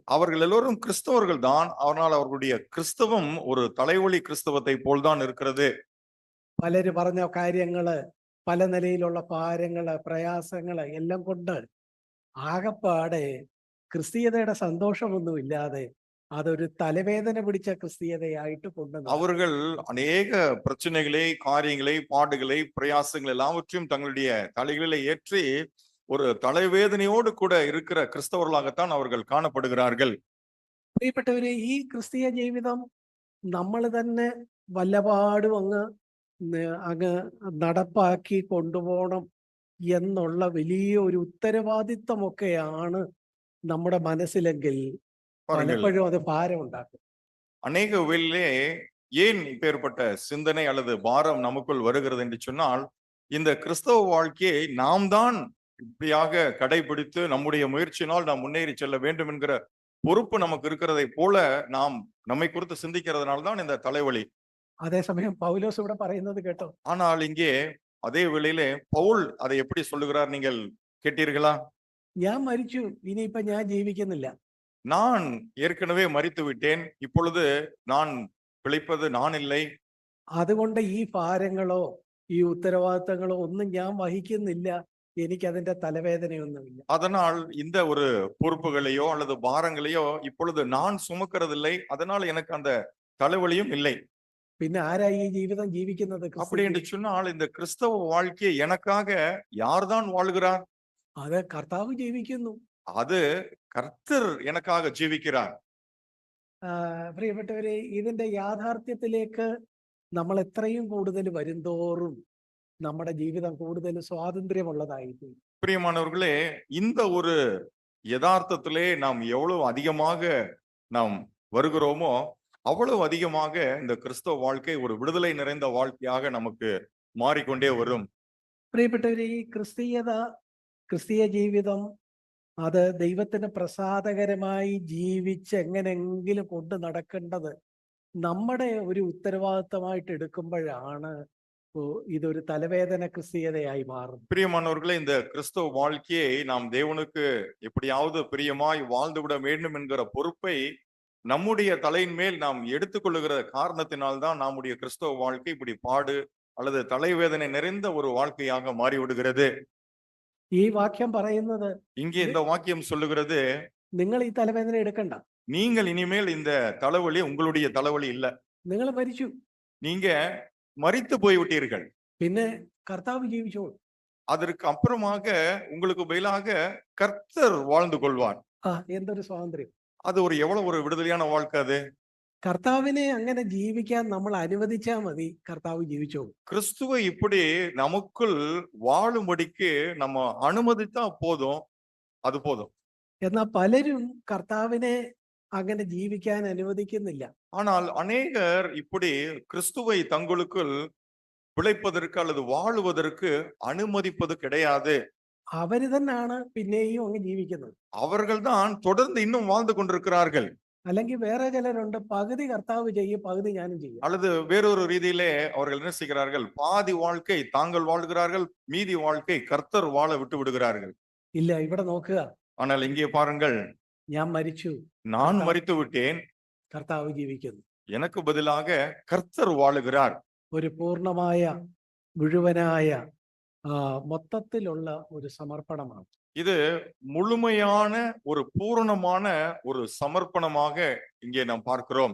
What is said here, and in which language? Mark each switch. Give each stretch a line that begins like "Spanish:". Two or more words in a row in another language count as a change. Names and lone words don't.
Tamil: அவர்கள் எல்லோரும் கிறிஸ்தவர்கள் தான், ஆனால் அவர்களுடைய கிறிஸ்தவம் ஒரு தலைவலி கிறிஸ்தவத்தை போல்தான் இருக்கிறது.
Malayalam: പലര് പറഞ്ഞ കാര്യങ്ങള്, പല നിലയിലുള്ള ഭാരങ്ങള്, പ്രയാസങ്ങള് എല്ലാം കൊണ്ട് ആകപ്പാടെ ക്രിസ്തീയതയുടെ സന്തോഷമൊന്നുമില്ലാതെ അതൊരു തലവേദന പിടിച്ച ക്രിസ്തീയതയായിട്ട് കൊണ്ടുവന്നു.
Tamil: அவர்கள் அநேக பிரச்சனைகளை, காரியங்களை, பாடுகளை, பிரயாசங்கள் எல்லாவற்றையும் தங்களுடைய தலைகளிலே ஏற்றி ஒரு தலைவேதனையோடு கூட இருக்கிற கிறிஸ்தவர்களாகத்தான் அவர்கள் காணப்படுகிறார்கள்.
Malayalam: പ്രിയപ്പെട്ടവരെ, ഈ ക്രിസ്തീയ ജീവിതം നമ്മൾ തന്നെ വല്ലപാടും അങ്ങ് നടപ്പാക്കി കൊണ്ടുപോകണം എന്നുള്ള വലിയ ഒരു ഉത്തരവാദിത്തമൊക്കെയാണ് നമ്മുടെ മനസ്സിലെങ്കിൽ
Tamil: பாருங்கள்,
Malayalam: പലപ്പോഴും അത് ഭാരം ഉണ്ടാക്കും.
Tamil: அநேக வேளையிலே ஏன் இப்பேற்பட்ட சிந்தனை அல்லது பாரம் நமக்குள் வருகிறது என்று சொன்னால், இந்த கிறிஸ்தவ வாழ்க்கையை நாம் தான் இப்படியாக கடைபிடித்து நம்முடைய முயற்சியினால் நாம் முன்னேறி செல்ல வேண்டும் என்கிற பொறுப்பு நமக்கு இருக்கிறதை போல நாம் நம்மை குறித்து சிந்திக்கிறதுனால தான் இந்த தலைவலி.
Malayalam: അതേസമയം പൗലോസ് ഇവിടെ പറയുന്നത് കേട്ടോ,
Tamil: ஆனால் இங்கே அதே வேளையிலே பவுல் அதை எப்படி சொல்லுகிறார் நீங்கள் கேட்டீர்களா?
Malayalam: ഞാൻ മരിച്ചു, ഇനിയിപ്പൊ ഞാൻ ജീവിക്കുന്നില്ല.
Tamil: நான் ஏற்கனவே மரித்து விட்டேன், இப்பொழுது நான் பிழைப்பது நான் இல்லை.
Malayalam: അതുകൊണ്ട് ഈ ഭാരങ്ങളോ ഈ ഉത്തരവാദിത്തങ്ങളോ ഒന്നും ഞാൻ വഹിക്കുന്നില്ല, എനിക്ക് അതിന്റെ തലവേദനയൊന്നുമില്ല.
Tamil: அதனால் இந்த ஒரு பொறுப்புகளையோ அல்லது பாரங்களையோ இப்பொழுது நான் சுமக்கிறதில்லை, அதனால் எனக்கு அந்த தலைவலியும் இல்லை.
Malayalam: പിന്നെ ആരാ ഈ ജീവിതം ജീവിക്കുന്നത്?
Tamil: அப்படி என்று சொன்னால் இந்த கிறிஸ்தவ வாழ்க்கையை எனக்காக யார்தான் வாழ்கிறார்?
Malayalam: അത് കർത്താവ് ജീവിക്കുന്നു.
Tamil: அது கர்த்தர் எனக்காக ஜீவிக்கிறார்.
Malayalam: പ്രിയപ്പെട്ടവരെ, ഇതിന്റെ യാഥാർത്ഥ്യത്തിലേക്ക് നമ്മൾ എത്രയും കൂടുതൽ വരുംതോറും നമ്മുടെ ജീവിതം കൂടുതൽ സ്വാതന്ത്ര്യമുള്ളതായിരിക്കും.
Tamil: பிரியமானவர்களே, இந்த ஒரு யதார்த்தத்திலே நாம் எவ்வளவு அதிகமாக நாம் வருகிறோமோ அவ்வளவு அதிகமாக இந்த கிறிஸ்தவ வாழ்க்கை ஒரு விடுதலை நிறைந்த வாழ்க்கையாக நமக்கு மாறிக்கொண்டே வரும்.
Malayalam: പ്രിയപ്പെട്ടവരെ, ഈ ക്രിസ്തീയ ജീവിതം അത് ദൈവത്തിന് പ്രസാദകരമായി ജീവിച്ച് എങ്ങനെങ്കിലും കൊണ്ട് നടക്കേണ്ടത് നമ്മുടെ ഒരു ഉത്തരവാദിത്തമായിട്ട് എടുക്കുമ്പോഴാണ് ഇതൊരു തലവേദന ക്രിസ്തീയതയായി മാറും.
Tamil: பிரியமானவர்களே, இந்த கிறிஸ்தவ வாழ்க்கையை நாம் தேவனுக்கு எப்படியாவது பிரியமாய் வாழ்ந்துவிட வேண்டும் என்கிற பொறுப்பை நம்முடைய தலையின் மேல் நாம் எடுத்துக்கொள்ளுகிற காரணத்தினால்தான் நம்முடைய கிறிஸ்தவ வாழ்க்கை இப்படி பாடு அல்லது தலைவேதனை நிறைந்த ஒரு வாழ்க்கையாக மாறிவிடுகிறது.
Malayalam: ഈ വാക്യം പറയുന്നത്,
Tamil: இங்கே இந்த வாக்கியம் சொல்லுகிறது,
Malayalam: നിങ്ങൾ ഈ തലവേദന എടുക്കണ്ട,
Tamil: நீங்கள் இனிமேல் இந்த தலைவலி உங்களுடைய தலைவலி இல்ல,
Malayalam: നിങ്ങൾ മരിച്ചു,
Tamil: நீங்க மரித்து போய்விட்டீர்கள்.
Malayalam: പിന്നെ കർത്താവ് ജീവിച്ചോളൂ.
Tamil: அதற்கு அப்புறமாக உங்களுக்கு பதிலாக கர்த்தர் வாழ்ந்து கொள்வார்.
Malayalam: എന്തൊരു സ്വാതന്ത്ര്യം!
Tamil: அது ஒரு எவ்வளவு ஒரு விடுதலையான வாழ்க்கை அது.
Malayalam: കർത്താവിനെ അങ്ങനെ ജീവിക്കാൻ നമ്മൾ അനുവദിച്ചാൽ മതി, കർത്താവ് ജീവിച്ചോളൂ.
Tamil: கிறிஸ்துவை இப்படி நமக்குள் வாழும்படிக்கு நம்ம அனுமதித்தா போதும், அது போதும்.
Malayalam: എന്നാൽ പലരും കർത്താവിനെ അങ്ങനെ ജീവിക്കാൻ അനുവദിക്കുന്നില്ല.
Tamil: ஆனால் அநேகர் இப்படி கிறிஸ்துவை தங்களுக்குள் பிழைப்பதற்கு அல்லது வாழுவதற்கு அனுமதிப்பது கிடையாது.
Malayalam: അവര് തന്നെയാണ് പിന്നെയും അങ്ങ് ജീവിക്കുന്നത്.
Tamil: அவர்கள் தான் தொடர்ந்து இன்னும் வாழ்ந்து கொண்டிருக்கிறார்கள்.
Malayalam: അല്ലെങ്കിൽ வேற ചിലരുണ്ട്, പകുതി കർത്താവ് ചെയ്യും, പകുതി ഞാനും ചെയ്യും.
Tamil: அல்லது வேறொரு ரீதியிலே அவர்கள் என்ன செய்கிறார்கள்? பாதி வாழ்க்கை தாங்கள் வாழ்கிறார்கள், மீதி வாழ்க்கை கர்த்தர் வாழ விட்டு விடுகிறார்கள்.
Malayalam: ഇല്ല, ഇവിടെ നോക്കുക,
Tamil: ஆனால் இங்கே பாருங்கள்,
Malayalam: ഞാൻ മരിച്ചു,
Tamil: நான் மரித்து விட்டேன்,
Malayalam: കർത്താവ് ജീവിക്കുന്നു.
Tamil: எனக்கு பதிலாக கர்த்தர் வாழுகிறார்.
Malayalam: ഒരു പൂർണ്ണമായ മുഴുവനായ മൊത്തത്തിലുള്ള ഒരു സമർപ്പണമാണ്.
Tamil: இது முழுமையான ஒரு பூரணமான ஒரு சமர்ப்பணமாக இங்கே நாம் பார்க்கிறோம்.